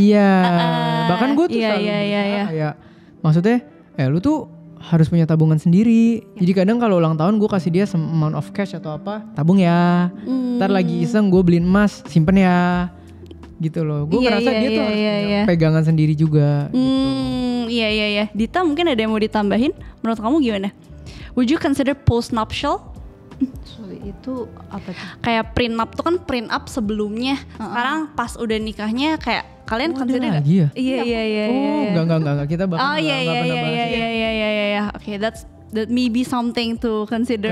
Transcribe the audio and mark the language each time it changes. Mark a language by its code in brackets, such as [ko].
[id] Iya. Bahkan gue tuh selalu kayak maksudnya lu tuh harus punya tabungan sendiri. Jadi kadang kalau ulang tahun gue kasih dia [en] some amount of cash [id] atau apa, tabung ya. Ntar lagi iseng gue beliin emas, simpen ya. Gitu loh. Gue ngerasa dia tuh harus punya pegangan sendiri juga gitu. Iya. Dita mungkin ada yang mau ditambahin? Menurut kamu gimana? [en] Would you consider post-nuptial? [id] Sorry, itu apa tuh? Kayak prenup tuh kan prenup sebelumnya. Sekarang pas udah nikahnya kayak kalian consider ada lagi ya? Iya. Oh enggak kita bahkan nggak pernah bahas ya. Iya. [en] Oke, that may be something to consider.